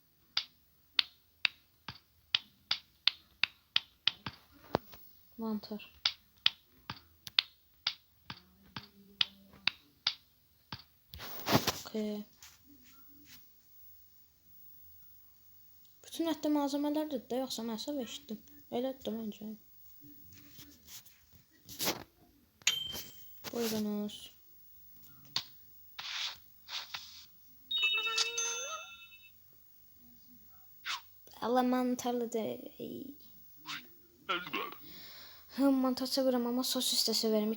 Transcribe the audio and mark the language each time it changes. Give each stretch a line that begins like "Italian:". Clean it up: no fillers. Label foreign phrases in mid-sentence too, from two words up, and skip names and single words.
Turkish: Mantar.
English: Okay.
Turkish: Bütün etli malzemeler de yoksa
Azerbaijani: mən səhv eşitdim. Elədir məncə. Buyurunuz.
Turkish: Allah mantarlı da. Mantar severim ama sosis de severim.